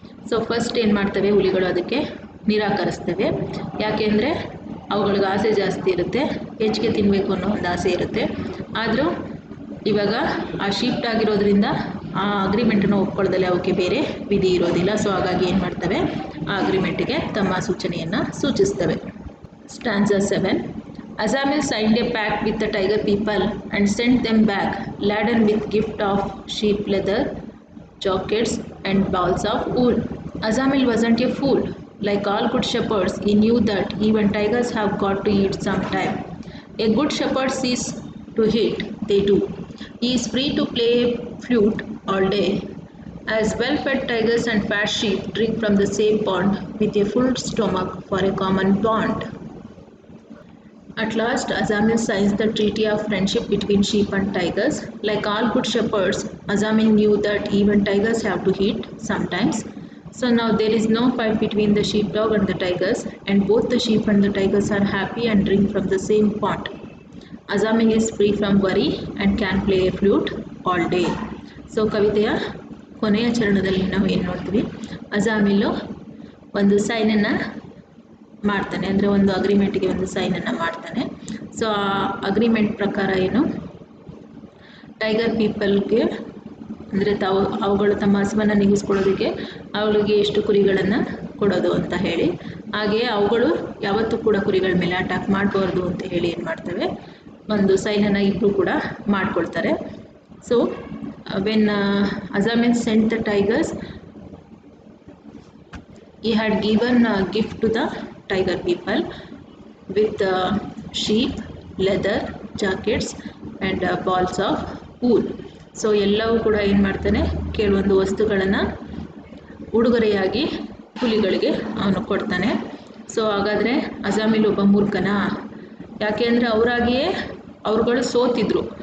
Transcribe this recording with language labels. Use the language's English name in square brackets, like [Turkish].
[Kannada] So first ಏನು ಮಾಡ್ತವೆ ಹುಲಿಗಳು, ಅದಕ್ಕೆ ನಿರಾಕರಿಸ್ತವೆ. ಯಾಕೆಂದರೆ ಅವುಗಳಿಗೆ ಆಸೆ ಜಾಸ್ತಿ ಇರುತ್ತೆ, ಹೆಚ್ಚಿಗೆ ತಿನ್ನಬೇಕು ಅನ್ನೋ ಒಂದು ಆಸೆ ಇರುತ್ತೆ. ಆದರೂ ಇವಾಗ ಆ ಶೀಪ್ಟ್ ಆಗಿರೋದ್ರಿಂದ ಆ ಅಗ್ರಿಮೆಂಟನ್ನು ಒಪ್ಕೊಳ್ಳೋದಲ್ಲಿ ಅವಕ್ಕೆ ಬೇರೆ ವಿಧಿ ಇರೋದಿಲ್ಲ. ಸೊ ಹಾಗಾಗಿ ಏನು ಮಾಡ್ತವೆ, ಆ ಅಗ್ರಿಮೆಂಟಿಗೆ ತಮ್ಮ ಸೂಚನೆಯನ್ನು ಸೂಚಿಸ್ತವೆ. [English] Stanza 7. Ajamil signed a pact with the tiger people and sent them back laden with gift of sheep leather, jackets and balls of wool. Ajamil wasn't a fool. Like all good shepherds, he knew that even tigers have got to eat sometime. A good shepherd sees to it they do. He is free to play flute all day, as well-fed tigers and fat sheep drink from the same pond with a full stomach for a common bond. At last, Ajamil signs the treaty of friendship between sheep and tigers. Like all good shepherds, Ajamil knew that even tigers have to eat sometimes. So now there is no fight between the sheepdog and the tigers, and both the sheep and the tigers are happy and drink from the same pond. Ajamil is free from worry and can play a flute all day. [Kannada] So ಕವಿತೆಯ ಕೊನೆಯ ಚರಣದಲ್ಲಿ ನಾವು ಏನು ನೋಡ್ತೀವಿ, ಅಜಾಮಿಲ್ಲು ಒಂದು ಸೈನನ್ನು ಮಾಡ್ತಾನೆ, ಅಂದರೆ ಒಂದು ಅಗ್ರಿಮೆಂಟ್ಗೆ ಒಂದು ಸೈನನ್ನು ಮಾಡ್ತಾನೆ. ಸೊ ಆ ಅಗ್ರಿಮೆಂಟ್ ಪ್ರಕಾರ ಏನು, ಟೈಗರ್ ಪೀಪಲ್ಗೆ ಅಂದರೆ ಅವುಗಳು ತಮ್ಮ ಹಸುವನ್ನು ನೀಗಿಸ್ಕೊಳ್ಳೋದಕ್ಕೆ ಅವಳಿಗೆ ಎಷ್ಟು ಕುರಿಗಳನ್ನು ಕೊಡೋದು ಅಂತ ಹೇಳಿ. ಹಾಗೆಯೇ ಅವುಗಳು ಯಾವತ್ತೂ ಕೂಡ ಕುರಿಗಳ ಮೇಲೆ ಅಟ್ಯಾಕ್ ಮಾಡಬಾರ್ದು ಅಂತ ಹೇಳಿ ಏನು ಮಾಡ್ತವೆ, ಒಂದು ಸೈನನ್ನು ಇಬ್ಬರು ಕೂಡ ಮಾಡ್ಕೊಳ್ತಾರೆ. [English] So when Ajamil sent the tigers, he had given a gift to the tiger people with sheep, leather, jackets and balls of wool. [Kannada] So ಎಲ್ಲವೂ ಕೂಡ ಏನು ಮಾಡ್ತಾನೆ, ಕೆಲವೊಂದು ವಸ್ತುಗಳನ್ನು ಉಡುಗೊರೆಯಾಗಿ ಹುಲಿಗಳಿಗೆ ಅವನು ಕೊಡ್ತಾನೆ. ಸೊ ಹಾಗಾದರೆ Ajamil ಒಬ್ಬ ಮೂರ್ಖನಾ? ಯಾಕೆ ಅಂದರೆ ಅವರಾಗಿಯೇ ಅವ್ರುಗಳು ಸೋತಿದ್ರು.